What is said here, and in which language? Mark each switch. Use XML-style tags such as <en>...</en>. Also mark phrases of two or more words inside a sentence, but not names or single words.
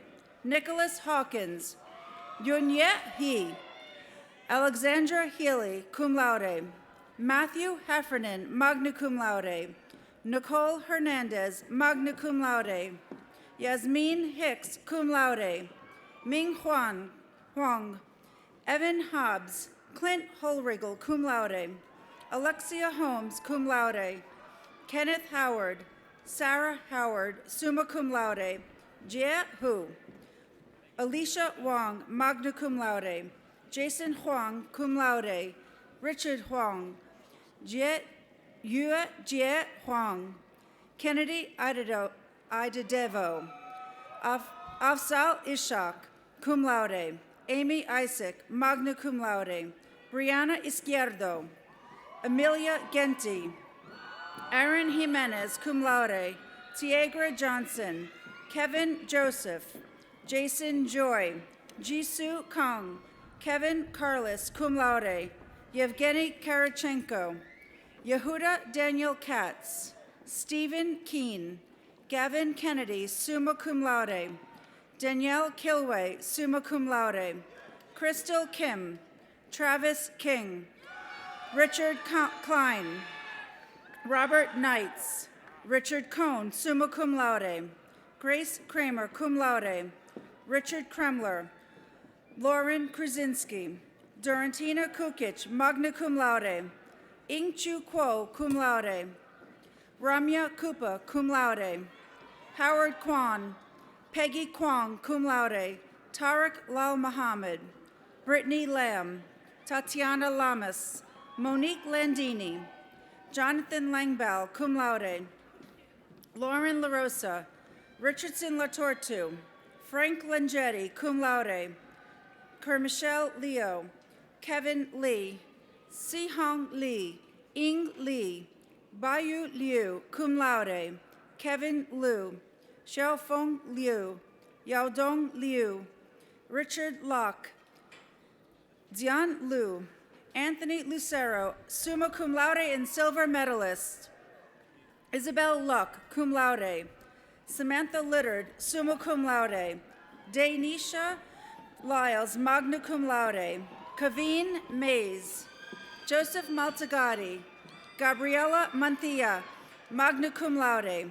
<en>Nicholas Hawkins. Yunye He. Alexandra Healy,</en> <la>cum laude.</la> <en>Matthew Heffernan,</en> <la>magna cum laude.</la> <en>Nicole Hernandez,</en> <la>magna cum laude.</la> <en>Yasmin Hicks,</en> <la>cum laude.</la> <en>Ming Huang. Evan Hobbs. Clint Holrigel,</en> <la>cum laude.</la> <en>Alexia Holmes,</en> <la>cum laude.</la> <en>Kenneth Howard. Sarah Howard,</en> <la>summa cum laude.</la> <en>Jie Hu. Alicia Wong,</en> <la>magna cum laude.</la> <en>Jason Huang,</en> <la>cum laude.</la> <en>Richard Huang. Yue Jie Huang. Kennedy Idadevo. Afzal Ishak,</en> <la>cum laude.</la> <en>Amy Isaac,</en> <la>magna cum laude.</la> <en>Brianna Izquierdo. Amelia Genti. Aaron Jimenez,</en> <la>cum laude.</la> <en>Tiegra Johnson. Kevin Joseph. Jason Joy. Jisoo Kong. Kevin Carlos,</en> <la>cum laude.</la> <en>Yevgeny Karachenko. Yehuda Daniel Katz. Stephen Keen. Gavin Kennedy,</en> <la>summa cum laude.</la> <en>Danielle Kilway,</en> <la>summa cum laude.</la> <en>Crystal Kim. Travis King. Richard Klein. Robert Knights. Richard Cohn,</en> <la>summa cum laude.</la> <en>Grace Kramer,</en> <la>cum laude.</la> <en>Richard Kremler. Lauren Krasinski. Dorantina Kukic,</en> <la>magna cum laude.</la> <en>Ing Chu Kuo,</en> <la>cum laude.</la> <en>Ramya Kupa,</en> <la>cum laude.</la> <en>Howard Kwan. Peggy Kwong,</en> <la>cum laude.</la> <en>Tariq Lal Muhammad. Brittany Lamb. Tatiana Lamas. Monique Landini. Jonathan Langbell,</en> <la>cum laude.</la> <en>Lauren LaRosa. Richardson Latortu. Frank Langetti,</en> <la>cum laude.</la> <en>Kermichelle Leo. Kevin Lee. Si-Hong Lee. Ing Lee. Bayu Liu,</en> <la>cum laude.</la> <en>Kevin Liu. Xiaofeng Liu. Yaodong Liu. Richard Locke. Dian Liu. Anthony Lucero,</en> <la>summa cum laude</la> <en>and silver medalist. Isabel Luck,</en> <la>cum laude.</la> <en>Samantha Littard,</en> <la>summa cum laude.</la> <en>Danisha Lyles,</en> <la>magna cum laude.</la> <en>Kaveen Mays. Joseph Maltagati. Gabriela Manthia,</en> <la>magna cum laude.</la>